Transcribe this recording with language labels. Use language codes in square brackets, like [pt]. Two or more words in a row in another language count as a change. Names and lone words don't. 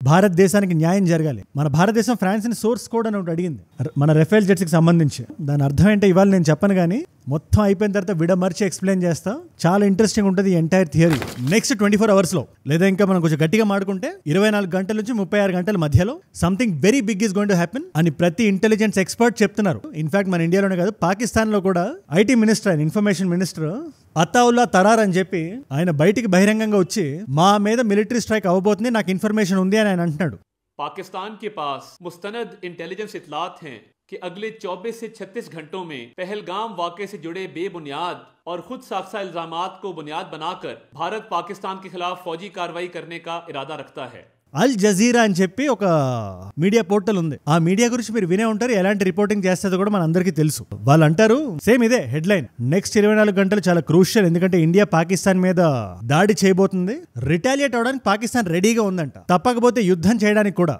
[te] భారతదేశానికి న్యాయం జరగాలి. మన భారతదేశం ఫ్రాన్స్ ని [en] source code [te] అని ఒకటి అడిగింది మన రఫేల్ జెట్స్ కి సంబంధించి. దాని అర్థం ఏంటో ఇవాళ నేను చెప్పను కానీ మొత్తం అయిపోయిన తర్వాత విడమర్చి ఎక్స్ప్లెయిన్ చేస్తా. చాలా ఇంట్రెస్టింగ్ ఉంటుంది ఈ [en] entire theory. [te] నెక్స్ట్ 24 hours లో, లేదా ఇంకా మనం కొంచెం గట్టిగా మాడుకుంటే 24 గంటల నుంచి 36 గంటల మధ్యలో [en] something very big is going to happen [te] అని ప్రతి [en] intelligence expert [te] చెప్తున్నారు. ఇన్ఫాక్ట్ మన ఇండియాలోనే కాదు, పాకిస్తాన్ లో కూడా [en] IT minister, [te] ఆయన [en] information minister [te] అతావుల్లా తరార్ అని చెప్పి ఆయన బయటికి బహిరంగంగా వచ్చి మా మీద [en] military strike [te] అవ్వబోతుంది, నాకు ఇన్ఫర్మేషన్ ఉంది అని ఆయన అంటున్నాడు. [ur] پاکستان کے پاس مستند انٹیلیجنس اطلاعات ہیں کہ اگلے 24 سے 36 گھنٹوں میں پہلگام واقعے سے جڑے بے بنیاد اور خود ساختہ الزامات کو بنیاد بنا کر بھارت پاکستان کے خلاف فوجی کارروائی کرنے کا ارادہ رکھتا ہے. [te] అల్ జజీరా అని చెప్పి ఒక [en] media portal [te] ఉంది. ఆ మీడియా గురించి మీరు వినే ఉంటారు, ఎలాంటి రిపోర్టింగ్ చేస్తుందో కూడా మన అందరికీ తెలుసు. వాళ్ళు అంటారు సేమ్ ఇదే హెడ్లైన్, నెక్స్ట్ 24 గంటలు చాలా క్రూషియల్, ఎందుకంటే ఇండియా పాకిస్తాన్ మీద దాడి చేయబోతుంది, రిటాలియేట్ అవడానికి పాకిస్తాన్ రెడీగా ఉందంట, తప్పకపోతే యుద్ధం చేయడానికి కూడా.